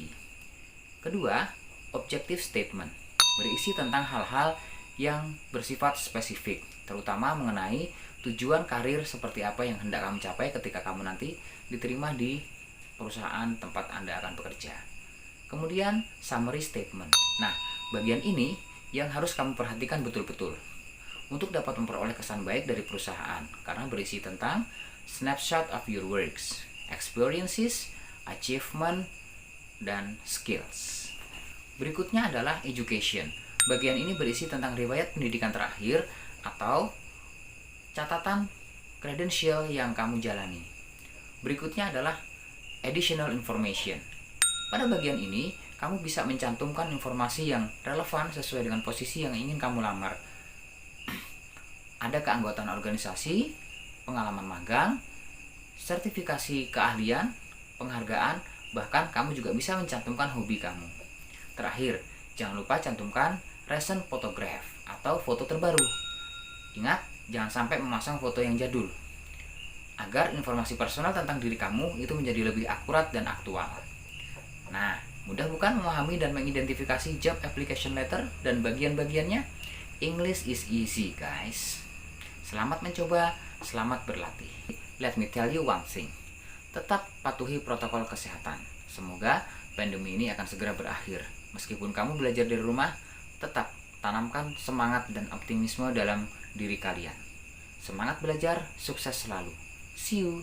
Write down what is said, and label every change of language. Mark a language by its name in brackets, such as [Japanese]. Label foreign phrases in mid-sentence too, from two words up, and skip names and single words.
[Indonesian] Kedua, [English] objective statement. [Indonesian] Berisi tentang hal-hal yang bersifat spesifik, terutama mengenai tujuan karir seperti apa yang hendak kamu capai ketika kamu nanti diterima di perusahaan tempat Anda akan bekerja. Kemudian, [English] summary statement. [Indonesian] Nah, bagian ini yang harus kamu perhatikan betul-betul untuk dapat memperoleh kesan baik dari perusahaan, karena berisi tentang [English] snapshot of your works, experiences, achievement, [Indonesian] dan skills. Berikutnya adalah education. Bagian ini berisi tentang riwayat pendidikan terakhir atau catatan kredensial yang kamu jalani. Berikutnya adalah [English] additional information. [Indonesian] Pada bagian ini, kamu bisa mencantumkan informasi yang relevan sesuai dengan posisi yang ingin kamu lamar. Ada keanggotaan organisasi, pengalaman magang, sertifikasi keahlian, penghargaan, bahkan kamu juga bisa mencantumkan hobi kamu. Terakhir, jangan lupa cantumkan [English] recent photograph [Indonesian] atau foto terbaru. Ingat, jangan sampai memasang foto yang jadul, agar informasi personal tentang diri kamu itu menjadi lebih akurat dan aktual. Nah, mudah bukan memahami dan mengidentifikasi [English] job application letter [Indonesian] dan bagian-bagiannya? [English] English is easy, guys. [Indonesian] Selamat mencoba, selamat berlatih. [English] Let me tell you one thing. [Indonesian] Tetap patuhi protokol kesehatan. Semoga pandemi ini akan segera berakhir. Meskipun kamu belajar dari rumah, tetap tanamkan semangat dan optimisme dalam diri kalian. Semangat belajar, sukses selalu. [English] See you.